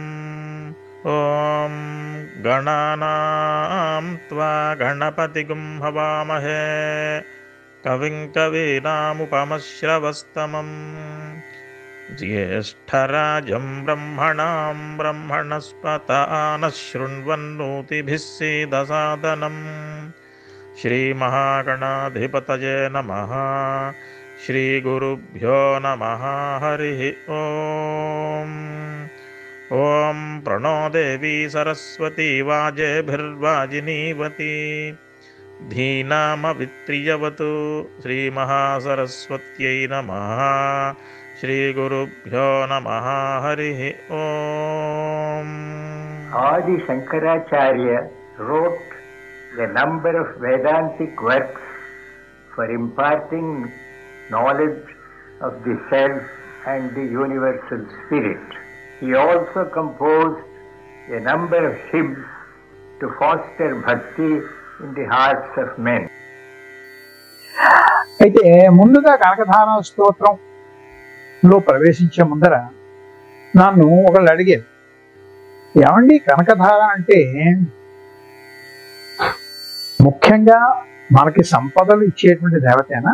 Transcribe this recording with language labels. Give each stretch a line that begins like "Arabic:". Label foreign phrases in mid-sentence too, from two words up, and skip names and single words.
Sanskrit: ఓం గణానాం త్వా గణపతిగుం హవామహే కవిం కవీనాముపమశ్రవస్తమం జ్యేష్ఠరాజం బ్రహ్మణాం బ్రహ్మణస్పత నః శృణ్వన్నోతిభిः सीदसादनं श्रीमहागणाधिपतये नमः. श्रीगुरुभ्यो नमः. हरिः ओम्. ॐ प्रणो देवी सरस्वती वाजेभिर्वाजिनीवती धीनामवित्रियवतु. श्रीमहासरस्वत्यै नमः. श्रीगुरुभ्यो नमः. हरिः ओम्.
English: Adi Shankaracharya wrote a number of Vedantic works for imparting knowledge of the self and the universal spirit. He also composed a number of hymns to foster bhakti in the hearts of men.
Telugu: అయితే ముందుగా కనకధార స్తోత్రంలో ప్రవేశించే ముందర నన్ను ఒకళ్ళు అడిగారు, ఏమండి కనకధార అంటే ముఖ్యంగా మనకి సంపదలు ఇచ్చేటువంటి దేవతేనా?